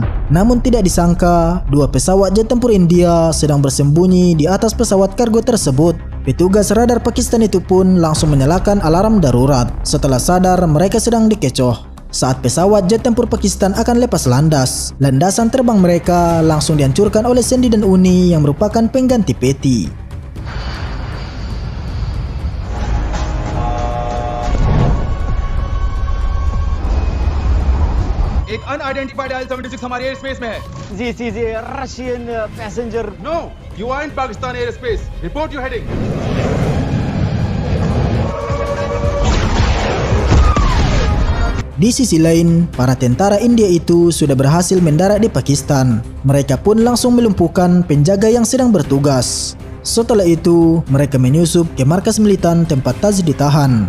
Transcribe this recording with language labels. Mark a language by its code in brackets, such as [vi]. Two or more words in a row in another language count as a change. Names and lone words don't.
[id] Namun tidak disangka, 2 pesawat jet tempur India sedang bersembunyi di atas pesawat kargo tersebut. Petugas radar Pakistan itu pun langsung menyalakan alarm darurat. Setelah sadar mereka sedang dikecoh. Saat pesawat jet tempur Pakistan akan lepas landas, landasan terbang mereka langsung dihancurkan oleh Sandy dan Uni yang merupakan pengganti Petty. [hi] एक अनआइडेंटिफाइड IL-76 हमारे एयर स्पेस में है। जी [en] Russian passenger. No, you are in Pakistan airspace. Report your heading. [id] Di sisi lain, para tentara India itu sudah berhasil mendarat di Pakistan. Mereka pun langsung melumpuhkan penjaga yang sedang bertugas. Setelah itu, mereka menyusup ke markas militan tempat Taz ditahan.